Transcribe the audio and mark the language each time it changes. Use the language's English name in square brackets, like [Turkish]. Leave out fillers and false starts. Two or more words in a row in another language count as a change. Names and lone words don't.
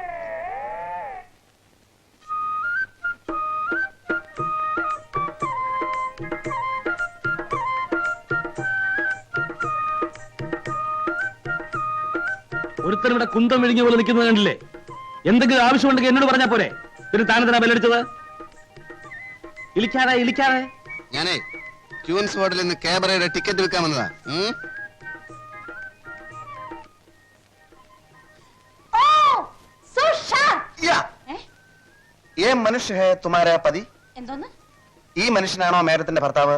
[Malayalam] ഒരുത്തരും ഇവിടെ കുന്തം വിഴിഞ്ഞ പോലെ നിൽക്കുന്നത് കണ്ടില്ലേ? എന്തെങ്കിലും ആവശ്യമുണ്ടെങ്കിൽ എന്നോട് പറഞ്ഞാ പോരെ? പിന്നെ താനെന്തിനാ ബെല്ലടിച്ചത്? ഇളിക്കാതെ ഞാനേ ക്യൂൻസ് ഹോട്ടലിൽ നിന്ന് ക്യാബറയുടെ ടിക്കറ്റ് വിൽക്കാൻ വന്നതാ. [Hindi] ये मनुष्य है तुम्हारा पति? [Malayalam] എന്തോന്ന്? ഈ മനുഷ്യനാണോ മേഡത്തിന്റെ ഭർത്താവ്?